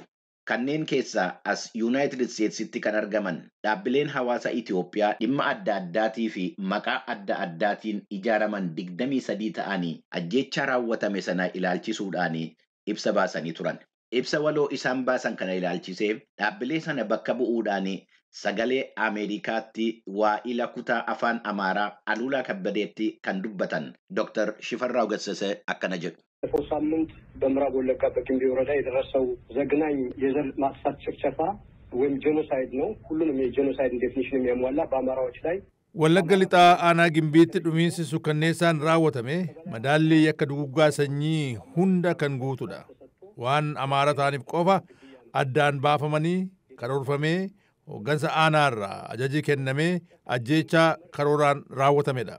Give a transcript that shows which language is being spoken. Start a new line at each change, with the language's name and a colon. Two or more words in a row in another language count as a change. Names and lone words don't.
Oromo: Kanneen keessaa as Yuunaayitid Isteetsitti kan argaman dhaabbileen hawaasa Itoophiyaa dhimma adda addaatii fi maqaa adda addaatiin ijaaraman 23 ta'anii ajjechaa raawwatame sana ilaalchisuudhaan ibsa baasanii turan. Ibsa waloo isaan baasan kana ilaalchisee dhaabbilee sana bakka bu'uudhaan sagalee Ameerikaatti waa'ila kutaa afaan Amaaraa Aluulaa Kabbadeetti kan dubbatan Dr. Shifarraa Gassasee akkana jedhu.
Amharic: ባለፈው ሳምንት በምዕራብ ወለጋ በጊምቢ ወረዳ የደረሰው ዘግናኝ የዘር ማጥፋት ጭፍጨፋ ወይም ጄኖሳይድ ነው። ሁሉንም የጄኖሳይድ ዴፊኒሽን የሚያሟላ በአማራዎች ላይ
Oromo: Wallagga Lixaa aanaa Gimbiitti dhumiinsi sukkanneessaan raawwatame madaalli akka duguggaa sanyii hunda kan guutudha. Waan Amaara ta'aniif qofa addaan baafamanii karoorfamee hooggansa aanaarraa ajaji kennamee ajjeechaa karooraan raawwatamedha.